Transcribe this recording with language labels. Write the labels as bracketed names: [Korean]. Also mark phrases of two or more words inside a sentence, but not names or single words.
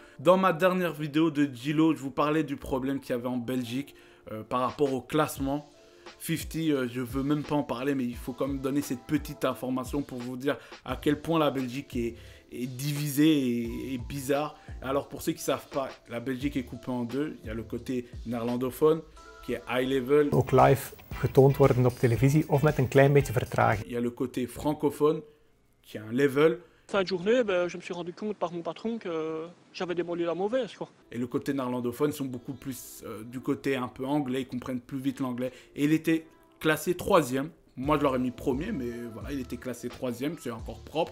[French] Dans ma dernière vidéo de Gilo, je vous parlais du problème qu'il y avait en Belgique par rapport au classement. 50, je veux même pas en parler, mais il faut quand même donner cette petite information pour vous dire à quel point la Belgique est divisée et bizarre. Alors pour ceux qui ne savent pas, la Belgique est coupée en deux. Il y a le côté néerlandophone qui est [English] high level. [Dutch] Ook live getoond worden op televisie of met een klein beetje vertraging. [French] Il y a le côté francophone qui est un level. Fin de journée, je me suis rendu compte par mon patron que j'avais démoli la mauvaise, quoi. Et le côté néerlandophone sont beaucoup plus du côté un peu anglais, ils comprennent plus vite l'anglais. Et il était classé 3e. Moi, je l'aurais mis premier, mais voilà, il était classé 3e, c'est encore propre.